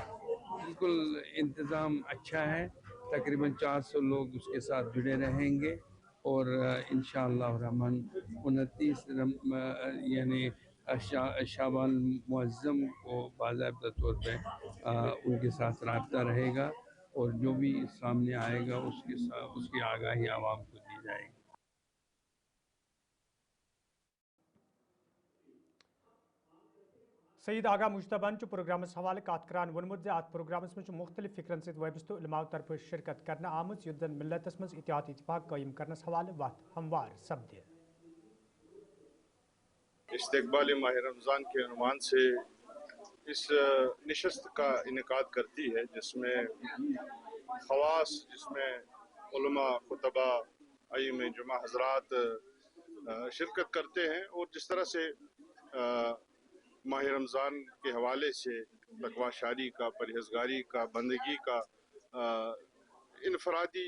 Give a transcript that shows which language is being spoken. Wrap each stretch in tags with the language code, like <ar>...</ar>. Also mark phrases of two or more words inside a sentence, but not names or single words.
<ur>بالکل انتظام اچھا ہے، تقریباً 400 لوگ اس کے ساتھ جڑے رہیں گے اور</ur> <ar>انشاءاللہ الرحمن</ar> <ur>29 یعنی شعبان معظم کو باضابطہ طور پہ ان کے ساتھ رابطہ رہے گا اور جو بھی سامنے آئے گا اس کی آگاہی عوام کو دی جائے گی.</ur> <ks>سید آغا مجتبہ پروگرامس حوالہ کت کران وونمت ات پروگرامس مجھ مختلف فکرن ست وابستہ علماء طرف شرکت کرنے آمت یت زن ملتس مز اتحاد اتفاق قائم کرنس حوالہ وت ہموار سپدِ.</ks> <ur>استقبال ماہ رمضان کے عنوان سے اس نشست کا انعقاد کرتی ہے جس میں خواص، جس میں علماء، خطبہ، ائمہ جمعہ حضرات شرکت کرتے ہیں اور جس طرح سے ماہ رمضان کے حوالے سے تقوی شاری کا، پرہیزگاری کا، بندگی کا، انفرادی</ur>